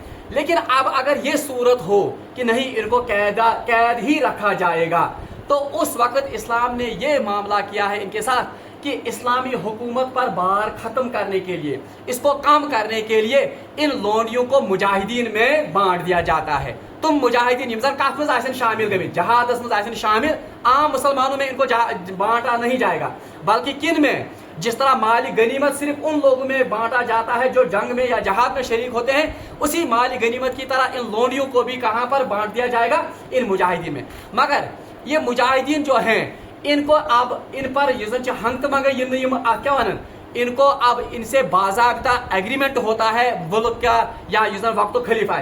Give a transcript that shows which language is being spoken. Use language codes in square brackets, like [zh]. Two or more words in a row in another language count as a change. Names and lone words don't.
[hi] लेकिन अब अगर ये सूरत हो कि नहीं, इनको कैद ही रखा जाएगा, तो उस वक्त इस्लाम ने ये मामला किया है इनके साथ कि इस्लामी हुकूमत पर बार ख़त्म करने के लिए, इसको कम करने के लिए इन लोंडियों को मुजाहिदीन में बांट दिया जाता है। [ks] तुम मुजाहिदीन यम कत मज शामिल गए, जहादस मज शामिल, [hi] आम मुसलमानों में इनको बांटा नहीं जाएगा, बल्कि किन में, जिस तरह माली गनीमत सिर्फ उन लोगों में बांटा जाता है जो जंग में या जहाद में शरीक होते हैं, उसी माली गनीमत की तरह इन लोंडियों को भी कहाँ पर बांट दिया जाएगा? इन मुजाहिदीन में। मगर ये मुजाहिदीन जो हैं, इनको अब इन पर [ks] हंगत मंग क्या वन, [hi] इनको अब इनसे बाज़ाब्ता एग्रीमेंट होता है मुल्क का या वक्त खलीफा।